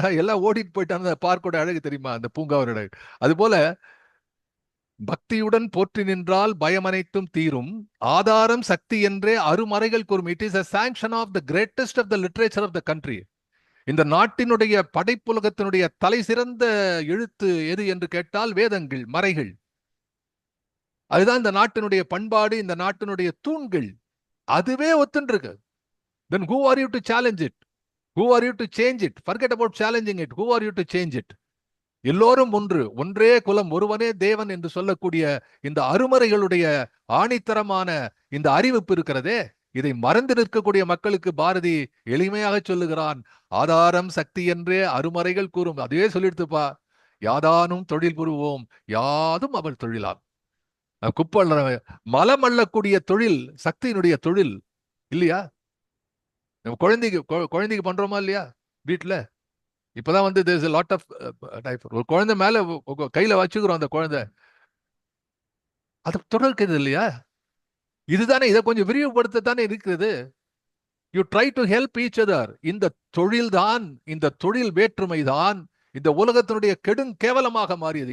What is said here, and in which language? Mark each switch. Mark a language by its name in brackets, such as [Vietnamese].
[Tamil] ஆனா எல்லாம் ஓடிட்டு போயிட்டாங்க. பார்க்கோட அழகு தெரியுமா? அந்த பூங்காவோட அழகு. அது போல பக்தியுடன் போற்றி நின்றால் பயம் அனைத்தும் தீரும், ஆதாரம் சக்தி என்றே அருமறைகள் கூறும். [English] It is a sanction of the greatest of the literature of the country. [Tamil] இந்த நாட்டினுடைய படைப்புலகத்தினுடைய தலை சிறந்த எழுத்து எது என்று கேட்டால் வேதங்கள், மறைகள். அதுதான் இந்த நாட்டினுடைய பண்பாடு, இந்த நாட்டினுடைய தூண்கள். அதுவே ஒத்துருக்கு. [English] Then who are you to challenge it? Who are you to change it? Forget about challenging it. Who are you to change it? [Tamil] எல்லோரும் ஒன்று, ஒன்றே குலம், ஒருவனே தேவன் என்று சொல்லக்கூடிய இந்த அருமறைகளுடைய ஆணித்தரமான இந்த அறிவிப்பு இருக்கிறதே, இதை மறந்து நிற்கக்கூடிய மக்களுக்கு பாரதி எளிமையாக சொல்லுகிறான். ஆதாரம் சக்தி என்றே அருமறைகள் கூறும். அதுவே சொல்லிடுத்துப்பா. யாதானும் தொழில் புரிவோம், யாதும் அவள் தொழிலாம். குப்பல் மலம் அள்ளக்கூடிய தொழில் சக்தியினுடைய தொழில் இல்லையா? நம்ம குழந்தைக்கு பண்றோமா இல்லையா வீட்டுல? இப்பதான் வந்து [English] there's a lot of diaper. [Tamil] ஒரு குழந்தை மேல கையில வச்சுக்கிறோம், அந்த குழந்தை அது தொடர்கிறது இல்லையா? இதுதானே, இதை கொஞ்சம் விரிவுபடுத்தத்தானே இருக்கிறது. [English] You try to help each other. [Tamil] இந்த தொழில் தான், இந்த தொழில் வேற்றுமை தான் இந்த உலகத்தினுடைய கேவலமாக மாறியது.